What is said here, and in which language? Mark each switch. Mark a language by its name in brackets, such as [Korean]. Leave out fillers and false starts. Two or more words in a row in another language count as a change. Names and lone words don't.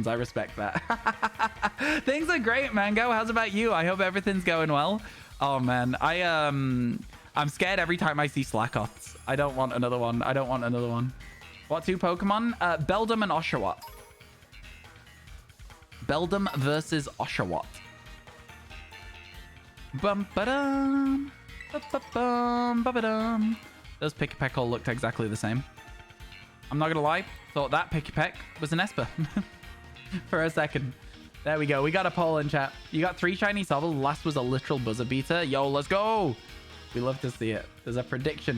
[English] I respect that. Things are great, Mango. How's about you? I hope everything's going well. Oh, man. I'm scared every time I see Slackoffs. I don't want another one. I don't want another one. What 2 Pokemon? Beldum and Oshawott. Beldum versus Oshawott. Bum-ba-dum. Ba-ba-bum. Ba-ba-dum. Those Pick-a-Peck all looked exactly the same. I'm not gonna lie. Thought that Pick-a-Peck was an Esper. For a second. There we go. We got a poll in chat. You got 3 shiny Sobble. The last was a literal buzzer beater. Yo, let's go. We love to see it. There's a prediction.